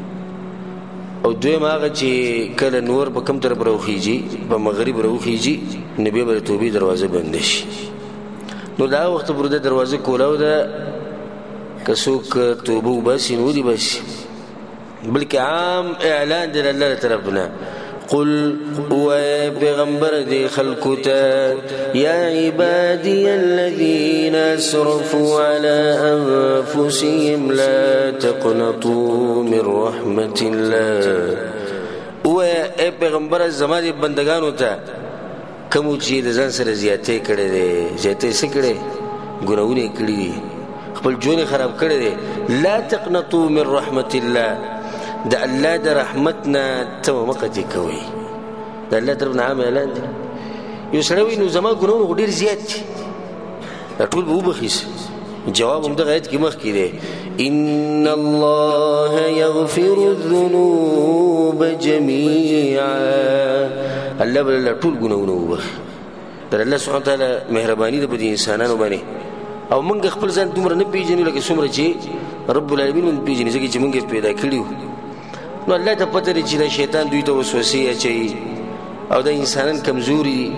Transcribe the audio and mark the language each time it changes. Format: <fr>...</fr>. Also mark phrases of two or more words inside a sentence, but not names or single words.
<ps>او دویم هغه چې کله نور په کوم طرف راوخیږي، په مغرب راوخیږي، نو بیا به د توبې دروازه بنده شي. نو دا وخت پورې د دروازه کولاو ده که څوک توبه وباسي نو ولې باسي، بلکې عام اعلان دی الله طرف نه.</ps> <ar>قل</ar> <ps>ويا پیغمبر دی خلقو ته</ps> <ar>یا عبادی الذین اسرفوا على انفسهم لا تقنطوا من رحمت الله.</ar> <ps>ويا پیغمبر زما دی بندگانو ته کوم چې د ځان سره زیاتې کړې دي، زیاتې څه کړې، ګناهونه کړي دي، خپل ژوند خراب کړی دی.</ps> <ar>لا تقنطوا من رحمت الله،</ar> <ps>د الله د رحمتنا ته مه قطع کوئ. د الله طرف نه عام اعلان دی. یو سړی وایي نو زما ګناهونه خو ډېر زیات دي، دا ټول به وبخیسي. جواب هم دغه آیت کې مخکې دی</ps> <ar>ان الله یغفر الذنوب جمیعا.</ar> <ps>الله به ټول ګناهونه وبخي. د</ps> <ar>الله سبحانه وتعالی</ar> <ps>مهرباني ده په دې انسانانو باندې. او موږ خپل ځان دومره نه پیژنو لکه څومره چې</ps> <ar>رب العالمین</ar> <ps>موږ پیژني، ځکه چې موږ یې پیدا کړي وو. نو الله ته پته دی چې دا شیطان دوی ته وسوسې اچوي او دا انسانان کمزوري دي.</ps>